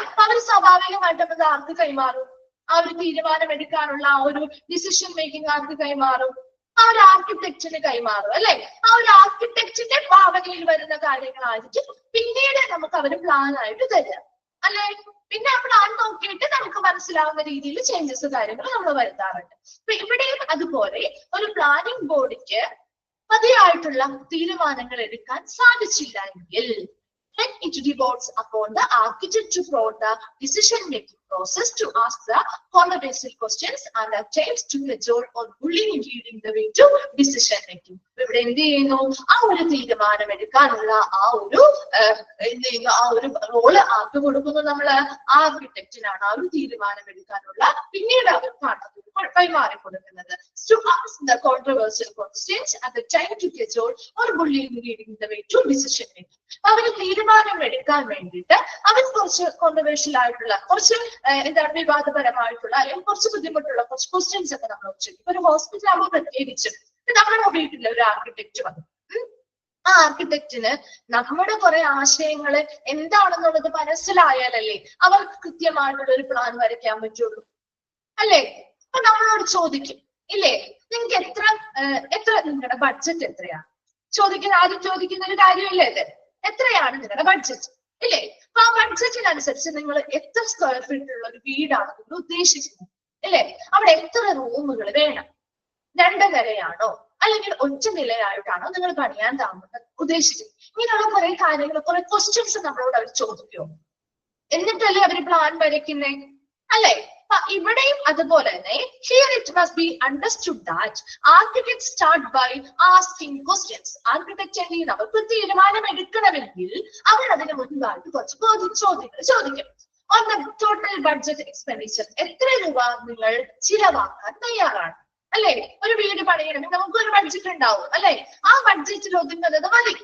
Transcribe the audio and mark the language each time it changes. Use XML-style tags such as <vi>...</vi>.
<ml>അപ്പൊ അവർ സ്വാഭാവികമായിട്ടും അത് ആർക്ക് കൈമാറും? ആ ഒരു തീരുമാനം എടുക്കാനുള്ള ആ ഒരു ഡിസിഷൻ മേക്കിംഗ് ആർക്ക് കൈമാറും? ആ ഒരു ആർക്കിടെക്റ്റിന് കൈമാറും അല്ലെ? ആ ഒരു ആർക്കിടെക്റ്റിന്റെ ഭാവനയിൽ വരുന്ന കാര്യങ്ങളായിരിക്കും പിന്നീട് നമുക്ക് അവർ പ്ലാൻ ആയിട്ട് തരിക അല്ലെ? പിന്നെ ആ പ്ലാൻ നോക്കിയിട്ട് നമുക്ക് മനസ്സിലാവുന്ന രീതിയിൽ ചേഞ്ചസ് കാര്യങ്ങൾ നമ്മൾ വരുത്താറുണ്ട്. അപ്പൊ ഇവിടെയും അതുപോലെ ഒരു പ്ലാനിംഗ് ബോഡിക്ക് മതിയായിട്ടുള്ള തീരുമാനങ്ങൾ എടുക്കാൻ സാധിച്ചില്ല എങ്കിൽ</ml> <en>then it devolves upon the architect to promote the decision-making process to ask the controversial questions and attempts to measure or bullying leading the way to decision-making.</en> <ml>ഇവിടെ എന്ത് ചെയ്യുന്നു? ആ ഒരു തീരുമാനം എടുക്കാനുള്ള ആ ഒരു എന്ത് ചെയ്യുന്നു? ആ ഒരു റോള് ആർക്ക് കൊടുക്കുന്നു? നമ്മള് ആർക്കിടെക്റ്റിനാണ് ആ ഒരു തീരുമാനം എടുക്കാനുള്ള പിന്നീട് അവർക്കാണ് കൈമാറി കൊടുക്കുന്നത്.</ml> <en>To ask the controversial questions at the time to measure or bullying leading the way to decision-making.</en> <ml>അവര് തീരുമാനം എടുക്കാൻ വേണ്ടിയിട്ട് അവർ കുറച്ച് കോൺട്രവേഴ്ഷ്യൽ ആയിട്ടുള്ള കുറച്ച് എന്താണ് വിവാദപരമായിട്ടുള്ള അല്ലെങ്കിൽ കുറച്ച് ബുദ്ധിമുട്ടുള്ള കുറച്ച് ക്വസ്റ്റ്യൻസ് ഒക്കെ നമ്മൾ ചോദിക്കും. ഇപ്പൊ ഒരു ഹോസ്പിറ്റൽ ആകുമ്പോൾ പ്രത്യേകിച്ചും നമ്മുടെ വീട്ടിലെ ഒരു ആർക്കിടെക്ട് വന്നു. ആ ആർക്കിടെക്റ്റിന് നമ്മുടെ കുറെ ആശയങ്ങള് എന്താണെന്നുള്ളത് മനസ്സിലായാലല്ലേ അവർക്ക് കൃത്യമായിട്ടുള്ള ഒരു പ്ലാൻ വരയ്ക്കാൻ പറ്റുള്ളൂ അല്ലേ? അപ്പൊ നമ്മളോട് ചോദിക്കും ഇല്ലേ, നിങ്ങൾക്ക് എത്ര നിങ്ങളുടെ ബഡ്ജറ്റ് എത്രയാണ് ആദ്യം ചോദിക്കുന്ന ഒരു കാര്യമല്ലേ ഇത്? എത്രയാണ് നിങ്ങളുടെ ബഡ്ജറ്റ് ഇല്ലേ? അപ്പൊ ആ ബഡ്ജറ്റിനനുസരിച്ച് നിങ്ങൾ എത്ര സ്ക്വയർ ഫീറ്റ് ഉള്ള ഒരു വീടാണ് നിങ്ങൾ ഉദ്ദേശിക്കുന്നത് ഇല്ലേ? അവിടെ എത്ര റൂമുകൾ വേണം? 2 നിലയാണോ അല്ലെങ്കിൽ 1 നിലയായിട്ടാണോ നിങ്ങൾ പണിയാൻ ഉദ്ദേശിക്കുന്നത്? ഇങ്ങനെയുള്ള കുറെ കാര്യങ്ങൾ കുറെ ക്വസ്റ്റ്യൻസ് നമ്മളോട് അവർ ചോദിക്കുമോ? എന്നിട്ടല്ലേ അവര് പ്ലാൻ വരയ്ക്കുന്നേ അല്ലെ? ഇവിടെയും അതുപോലെ തന്നെ</ml> <en>here it must be understood that architects start by asking questions.</en> <ml>Architect എന്ത് ചെയ്യുന്നു? അവർക്ക് തീരുമാനം എടുക്കണമെങ്കിൽ അവർ അതിന് മുൻപായിട്ട് കുറച്ച് ചോദ്യങ്ങൾ ചോദിക്കും.</ml> <en>On the total budget expenditure,</en> <ml>എത്ര രൂപ നിങ്ങൾ ചിലവാക്കാൻ തയ്യാറാണ് അല്ലെ? ഒരു വീട് പണിയണമെങ്കിൽ നമുക്ക് ഒരു ബഡ്ജറ്റ് ഉണ്ടാവും അല്ലെ? ആ ബഡ്ജറ്റിൽ ഒതുങ്ങുന്നത് മതി.</ml>